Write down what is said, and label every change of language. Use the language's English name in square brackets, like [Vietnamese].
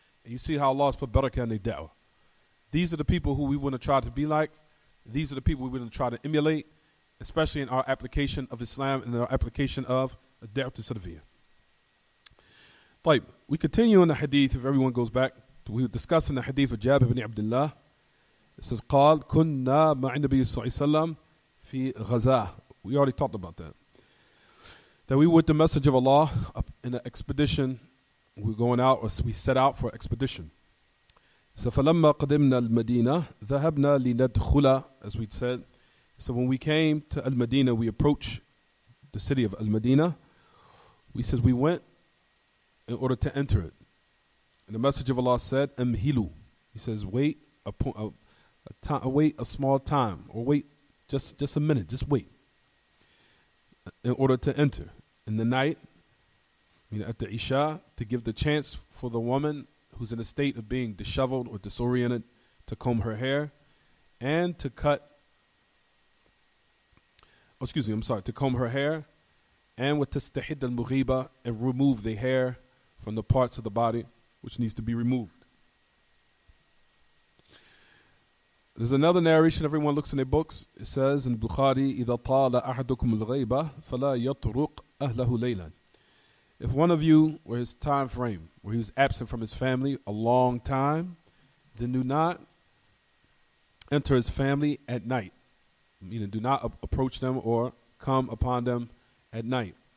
[English] And you see how Allah has put barakah in their da'wah. These are the people who we want to try to be like. These are the people we want to try to emulate, especially in our application of Islam and our application of Da'wat al-Salafiyya. We continue in the hadith, if everyone goes back. We were discussing the hadith of Jabir ibn Abdullah. It says, [Arabic] قال كنا مع النبي صلى الله عليه وسلم في غزاة. [English] We already talked about that. That we were with the Messenger of Allah in an expedition. We were going out, or we set out for expedition. [Arabic] So فلما قدمنا المدينة ذهبنا لندخل, [English] as we said. So when we came to Al-Madinah, we approached the city of Al-Madinah. We said we went in order to enter it. And the Messenger of Allah said, Amhilu. He says, wait a small time, or wait just a minute, just wait, in order to enter. In the night, at the Isha, to give the chance for the woman who's in a state of being disheveled or disoriented to comb her hair and to comb her hair, and with tastahid al-mughiba, and remove the hair from the parts of the body which needs to be removed. There's another narration, everyone looks in their books. It says in Bukhari, [Arabic] إِذَا طَالَ أَحَدُكُمُ الْغَيْبَةِ فَلَا يَطْرُقْ أَهْلَهُ لَيْلًا. [English] If one of you, where his time frame, where he was absent from his family a long time, then do not enter his family at night. Meaning, do not approach them or come upon them at night.